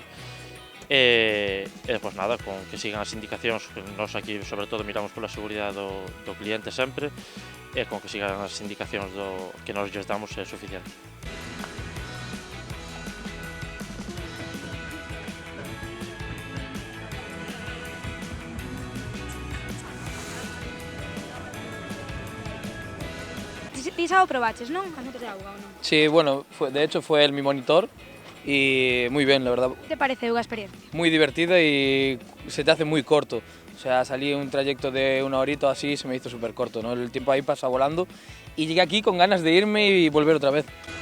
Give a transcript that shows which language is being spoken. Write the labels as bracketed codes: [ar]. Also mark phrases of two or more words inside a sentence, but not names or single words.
[gl] E pois nada, con que sigan as indicacións, que nos aquí sobre todo miramos pola seguridade do cliente sempre, e con que sigan as indicacións que nos lles damos é suficiente. Ti xa o probaches, non? As motos de auga, ou non? [es] Sí, bueno, de hecho fue mi monitor y muy bien, la verdad. [gl] Que te pareceu a experiencia? [es] Muy divertida y se te hace muy corto. O sea, salí un trayecto de una horita o así y se me hizo súper corto, ¿no? El tiempo ahí pasa volando y llegué aquí con ganas de irme y volver otra vez.